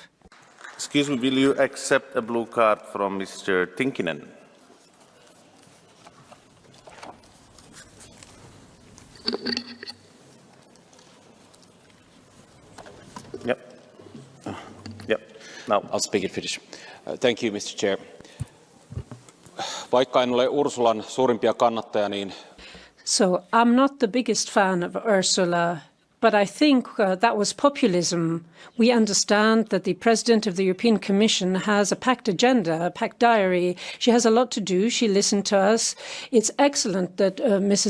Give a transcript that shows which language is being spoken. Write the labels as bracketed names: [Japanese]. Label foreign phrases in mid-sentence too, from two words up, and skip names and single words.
[English] Excuse me, will you accept a blue card from Mr. Tinkinen? Yep. Yep. Now I'll speak in Finnish. Thank you, Mr. Chair. [Finnish] Vaikka en ole Ursulan suurimpia kannattajia, niin [English] So I'm not the biggest fan of Ursula, But I think that was populism. We understand that the President of the European Commission has a packed agenda, a packed diary. She has a lot to do. She listened to us. It's excellent that Mrs.